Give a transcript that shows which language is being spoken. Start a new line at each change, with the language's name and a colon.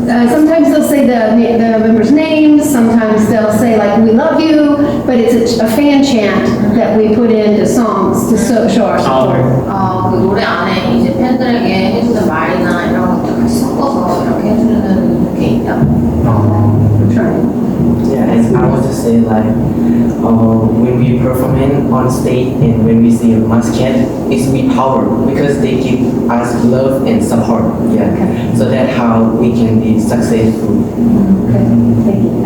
English: Sometimes they'll say the members' names. Sometimes they'll say like "We love you," but it's a fan chant that we put into songs to show our support.
Korean: 그 노래 안에 이제 팬들에게 해주는 말이나 이런 것들 같이 섞어서 이렇게 해주는 게 있다.
English: We're trying. Yeah, and I want to say like when we perform on stage and when we see a mascot, it's we power because they give us love and support. Yeah, so that's how we can be successful. Okay, thank you.